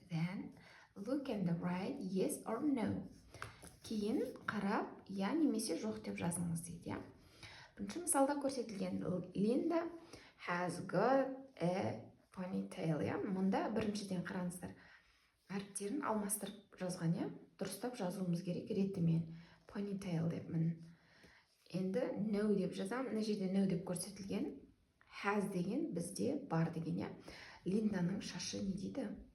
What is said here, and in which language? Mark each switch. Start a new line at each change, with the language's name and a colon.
English: Then, look and write yes or no.
Kazakh: Кейін қарап, я немесе жоқ деп жазыңыз дейді. Бірінші мысалда көрсетілген
English: Linda has got a ponytail.
Kazakh: Мұнда біріншіден қараңыздар. Әріптерін алмастырып жазған, дұрыстап жазуымыз керек ретімен. Ponytail деп мін. Енді no деп жазам. Мына жерде no деп көрсетілген. Has деген бізде бар деген, Линданың шашы не дейді?